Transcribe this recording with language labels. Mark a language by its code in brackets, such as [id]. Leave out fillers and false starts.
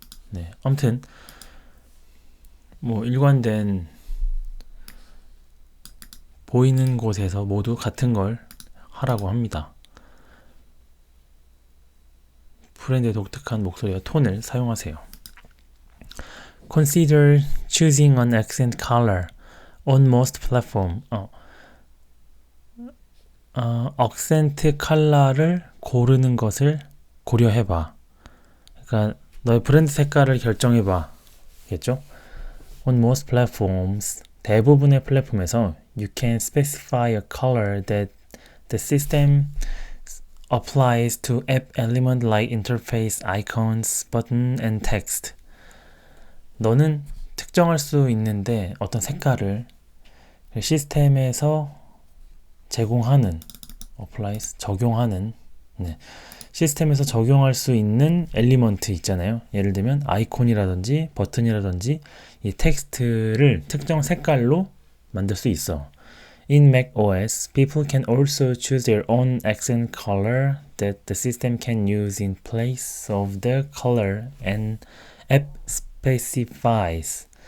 [ko] 네, 아무튼 뭐 일관된 보이는 곳에서 모두 같은 걸 하라고 합니다. 브랜드의 독특한 목소리와 톤을 사용하세요. [en] Consider choosing an accent color on most platform. [ko] 억센트 컬러를 고르는 것을 고려해봐. 그러니까 너의 브랜드 색깔을 결정해봐. 겠죠? [en] On most platforms, [ko] 대부분의 플랫폼에서 [en] you can specify a color that the system applies to app element like interface, icons, button, and text. [ko] 너는 특정할 수 있는데 어떤 색깔을 시스템에서 제공하는 applies, 적용하는 시스템에서 적용할 수 있는 엘리먼트 있잖아요. 예를 들면 아이콘이라든지 버튼이라든지 이 텍스트를 특정 색깔로 만들 수 있어. [en] In macOS, people can also choose their own accent color that the system can use in place of the color an app specifies.